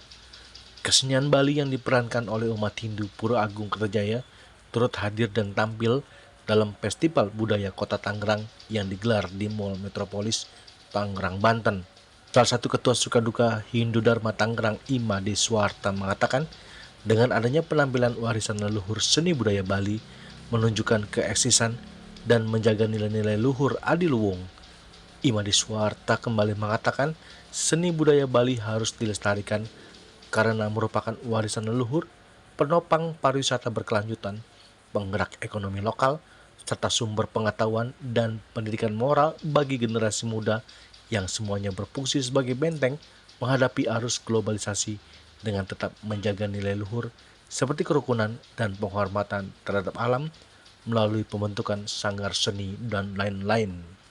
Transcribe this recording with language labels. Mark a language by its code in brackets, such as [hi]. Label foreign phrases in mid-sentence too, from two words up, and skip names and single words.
[id] Kesenian Bali yang diperankan oleh umat Hindu Pura Agung Kertajaya turut hadir dan tampil dalam Festival Budaya Kota Tangerang yang digelar di Mall Metropolis Tangerang, Banten. Salah satu ketua Sukaduka Hindu Dharma Tangerang Imade Suwarte mengatakan dengan adanya penampilan warisan leluhur seni budaya Bali menunjukkan keeksisan dan menjaga nilai-nilai luhur adiluwung. Imade Suwarte kembali mengatakan seni budaya Bali harus dilestarikan karena merupakan warisan leluhur, penopang pariwisata berkelanjutan, penggerak ekonomi lokal, serta sumber pengetahuan dan pendidikan moral bagi generasi muda yang semuanya berfungsi sebagai benteng menghadapi arus globalisasi dengan tetap menjaga nilai luhur seperti kerukunan dan penghormatan terhadap alam melalui pembentukan sanggar seni dan lain-lain.